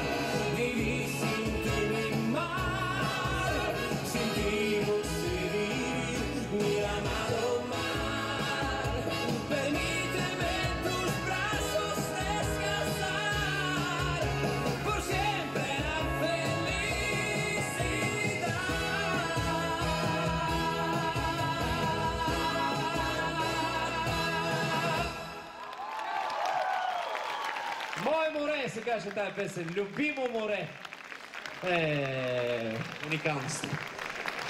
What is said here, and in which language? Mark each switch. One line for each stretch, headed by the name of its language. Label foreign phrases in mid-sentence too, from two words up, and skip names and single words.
Spanish: Viví sin ti, mi mar, sin ti no sé vivir. Mi amado mar, permíteme en tus brazos descansar, por siempre la felicidad.
Bulgarian: Мое море се каже тая песен. Любимо море. Уникалност.